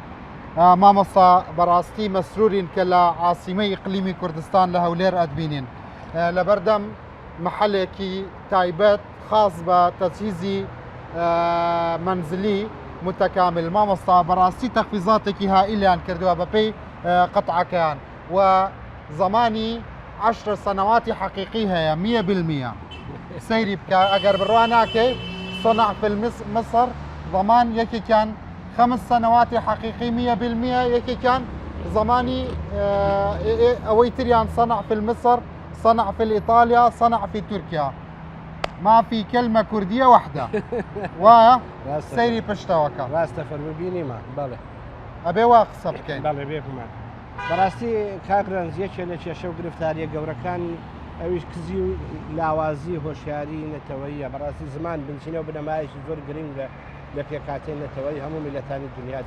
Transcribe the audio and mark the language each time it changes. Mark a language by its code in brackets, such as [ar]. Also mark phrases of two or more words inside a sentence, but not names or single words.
[ckb] مامۆستا بەڕاستی مەسرورین کە لە عاسیمەی ئیقلیمی کوردستان لە هەولێر ئەدبینین لە بەردەم محلێکی تایبەت خاص بە تەجهیزی منزلی متكامل. مامۆستا بەڕاستی تەخفیزاتێکی هائیلیان کردووە بەپێی قەتعەکەیان و زمانی 10 سنواتی حقیقی هەیە 100%. سەیری بکە ئەگەر بڕوا ناکەی [ar] صنع في مصر ضمان [ckb] یەکێکیان 5 سنواتی حقیقی 100%، یەکێکیان زمانی ئەوەی تریان [ar] صنع في مصر، صنع في إيطاليا، صنع في تركيا. ما في كلمة كردية واحدة. واه [ckb] سيري پشتەوەکە ڕاستە فەرموبینی ما بەڵێ ئەبێ وا قسە بکەین. بەڵێ بێکمان بەڕاستی کاگرانز یەکێ لە کێشە و گرفتاریە گەورەکان ئەویش کزی و لاوازی هۆشیاری نەتەوەییە. بەڕاستی زمان بنچینە و بنەمایشی زۆر گرنگە لە پێکاتێن نەتەوەی هەموو میلەتانی دنیادا.